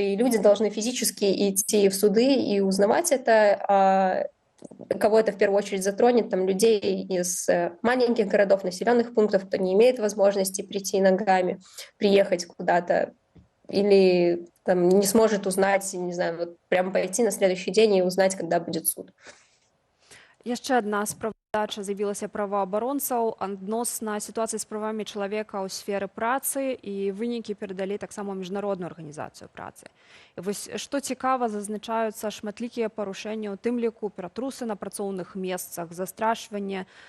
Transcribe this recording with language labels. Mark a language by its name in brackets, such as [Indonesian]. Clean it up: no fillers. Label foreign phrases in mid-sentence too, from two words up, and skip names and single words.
[Russian] И люди должны физически идти в суды и узнавать это. Кого это в первую очередь затронет, там, людей из маленьких городов, населенных пунктов, кто не имеет возможности прийти ногами, приехать куда-то, или там, не сможет узнать, не знаю, вот прямо пойти на следующий день и узнать, когда будет суд. [Belarusian] Яшчэ адна справдача з'явілася праваабаронцаў адносна сітуацыі з правамі чалавека ў сферы працы, і вынікі перадалі таксама ў міжнародную арганізацыю працы. І вось што цікава, зазначаюцца шматлікія парушэнні, у тым ліку ператрусы на працоўных месцах, застрашванне.